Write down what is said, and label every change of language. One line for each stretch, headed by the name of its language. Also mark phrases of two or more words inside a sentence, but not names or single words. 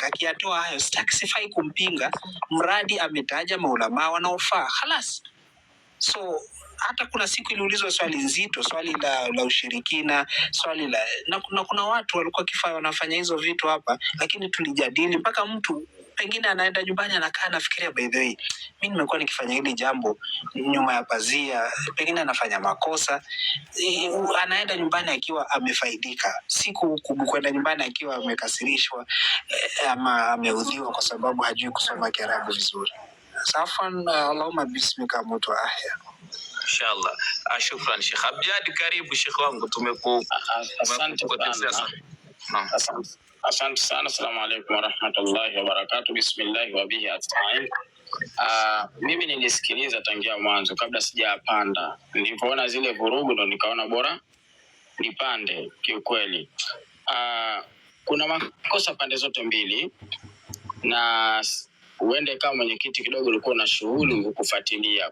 Swahili: Akiyatoa hayo sifai kumpinga, mradi ametaja maulama wanaofaa khalas. So hata kuna siku iliulizwa swali nzito, swali la ushirikina, swali la na kuna watu walikuwa wanafanya hizo vitu hapa, lakini tulijadili mpaka mtu pengine anaenda nyumbani anakaa nafikiria,
English: by the way
Swahili: mimi nimekuwa nikifanya hili jambo nyuma ya pazia, pengine anafanya makosa. Anaenda nyumbani akiwa amefaidika, siku kwenda nyumbani akiwa amekasirishwa ama ameudhiwa kwa sababu hajui kusoma Kiarabu vizuri.
Arabic: سفن اللهم باسمك موت أحيا.
Swahili: Inshallah. Shukran Sheikh Abjad, karibu Sheikh wangu, Asante sana.
Arabic: السلام عليكم ورحمة الله وبركاته. بسم الله وبه أستعين.
Swahili: Mimi nilisikiliza tangia mwanzo kabla sijapanda. Nilipoona zile vurugu ndo nikaona bora nipande kiukweli. kuna makosa pande zote mbili, na uende kama mwenyekiti kidogo ulikuwa na shughuli kufuatilia.